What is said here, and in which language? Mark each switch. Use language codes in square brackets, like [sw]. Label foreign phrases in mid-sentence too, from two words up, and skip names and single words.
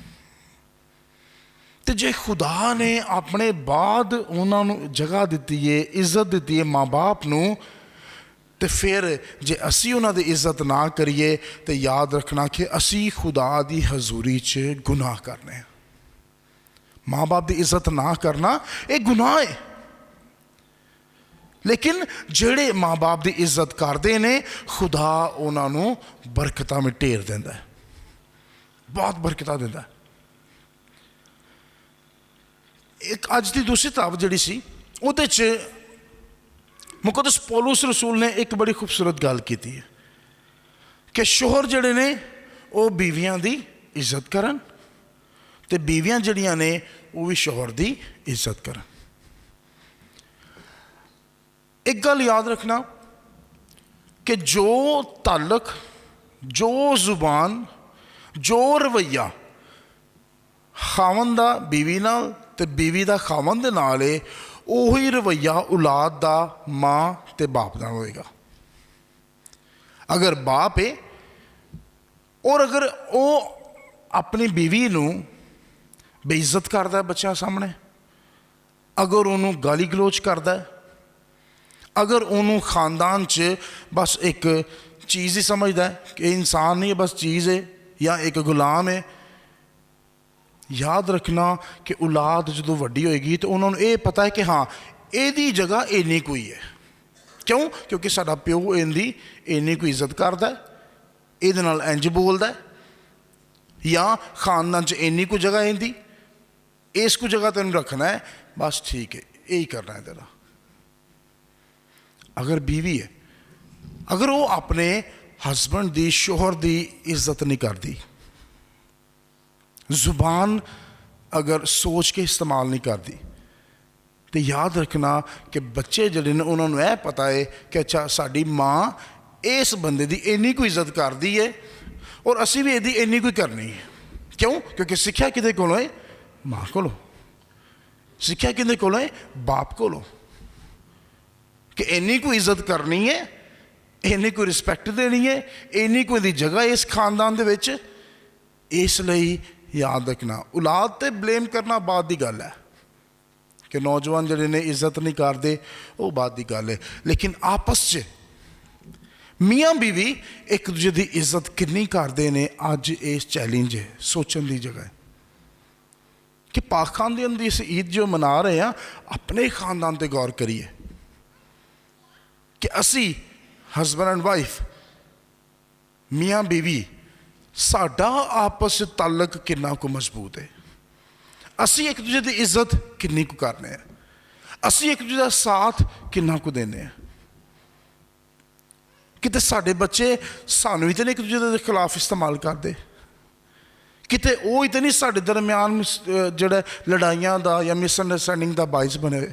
[pa] تو جے خدا نے اپنے بعد انہوں نے جگہ دیتی ہے، عزت دیتی ہے ماں باپ نو، تو پھر جے اسی انہوں دی عزت نہ کریے تو یاد رکھنا کہ اسی خدا دی حضوری چ گناہ کرنے ہیں۔ ماں باپ دی عزت نہ کرنا ایک گناہ ہے، لیکن جڑے ماں باپ دی عزت کردے نے خدا انہوں نے برکتاں میں ٹیر دیندا ہے، بہت برکتاں دیندا ہے۔ ایک اج دی دوسری کتاب جڑی سی اودے چ مقدس پولس رسول نے ایک بڑی خوبصورت گل کیتی ہے کہ شوہر جڑے نے وہ بیویاں دی عزت کرن تے بیویاں جڑیاں نے وہ بھی شوہر دی عزت کرن۔ ایک گل یاد رکھنا کہ جو تعلق، جو زبان، جو رویہ خاوند دا بیوی نال تے بیوی دا خاوند دے نال ہے، وہی رویہ اولاد دا ماں تے باپ نال ہوئے گا۔ اگر باپ ہے اور اگر وہ اپنی بیوی نو بے عزت کردا ہے بچیاں سامنے، اگر انہوں گالی گلوچ کردا ہے، اگر انہوں خاندان چ بس ایک چیز ہی سمجھدا ہے کہ انسان نہیں بس چیز ہے یا ایک غلام ہے، یاد رکھنا کہ اولاد جدو وڈی ہوئے گی تو انہوں نے یہ پتا ہے کہ ہاں اے دی جگہ اینی کوئی ہے۔ کیوں؟ کیونکہ ساڈا پیو اینی کوئی عزت کردا ہے، یہ دے نال انج بولدا ہے، یا خاندان چ اینی کو جگہ ایندی، اس کو جگہ تینوں رکھنا ہے، بس ٹھیک ہے یہی کرنا ہے تیرا۔ اگر بیوی ہے، اگر وہ اپنے ہسبینڈ دی، شوہر دی عزت نہیں کرتی، زبان اگر سوچ کے استعمال نہیں کرتی، تو یاد رکھنا کہ بچے جڑے نے انہوں نے پتا ہے کہ اچھا ساڈی ماں اس بندے دی اینی کوئی عزت کردی ہے اور اسی بھی یہ اینی کوئی کرنی ہے۔ کیوں؟ کیونکہ سکھیا کدے کولوں ہے؟ ماں کولوں۔ سکھیا کدے کولوں ہے؟ باپ کولوں، کہ اینی کوئی عزت کرنی ہے، اینی کوئی رسپیکٹ دینی ہے، اینی کوئی دی جگہ اس خاندان دے وچ۔ اس لئی یاد رکھنا اولاد تے بلیم کرنا بعد دی گل ہے کہ نوجوان جڑے نے عزت نہیں کرتے، وہ بعد دی گل ہے، لیکن آپس چ میاں بیوی ایک دوسرے دی عزت کنی کرتے ہیں اج اس چیلنج ہے، سوچن دی جگہ ہے کہ پاک خاندان دی اس عید جو منا رہے ہیں اپنے خاندان تے غور کریے کہ اسی [en] husband and wife, [pa] ਮੀਆਂ ਬੀਵੀ, ਸਾਡਾ ਆਪਸ 'ਚ ਤਾਲਕ ਕਿੰਨਾ ਕੁ ਮਜ਼ਬੂਤ ਹੈ, ਅਸੀਂ ਇੱਕ ਦੂਜੇ ਦੀ ਇੱਜ਼ਤ ਕਿੰਨੀ ਕੁ ਕਰਨੇ ਆ, ਅਸੀਂ ਇੱਕ ਦੂਜੇ ਦਾ ਸਾਥ ਕਿੰਨਾ ਕੁ ਦਿੰਦੇ ਹਾਂ। ਕਿਤੇ ਸਾਡੇ ਬੱਚੇ ਸਾਨੂੰ ਹੀ ਤਾਂ ਨਹੀਂ ਇੱਕ ਦੂਜੇ ਦੇ ਖਿਲਾਫ ਇਸਤੇਮਾਲ ਕਰਦੇ, ਕਿਤੇ ਉਹ ਹੀ ਤਾਂ ਨਹੀਂ ਸਾਡੇ ਦਰਮਿਆਨ ਜਿਹੜਾ ਲੜਾਈਆਂ ਦਾ ਜਾਂ ਮਿਸਅੰਡਰਸਟੈਂਡਿੰਗ ਦਾ ਬਾਇਸ ਬਣੇ ਹੋਏ।